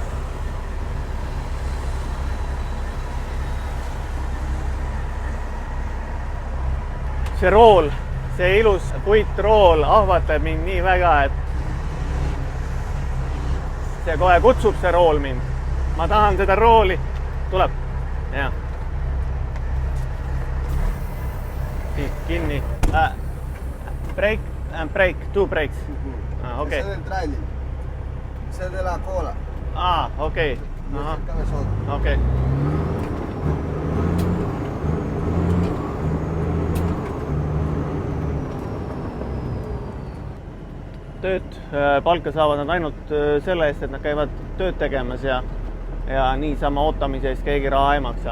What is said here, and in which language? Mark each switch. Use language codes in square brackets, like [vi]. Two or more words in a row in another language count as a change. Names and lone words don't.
[et] See rool, see ilus puitrool ahvatab mind nii väga, et see kohe kutsub see rool mind. Ma tahan seda rooli, tuleb, jah. Siis kinni. [en] Break and break, 2 breaks. [es] Ese es del trailer. Ese es de la cola. [et] Okei. [es] Y ese es el cabezón. [et] Okei. Palka saavad nad ainult selle eest, et nad käivad tööd tegemas ja niisama ootamise eest keegi raha ei maksa.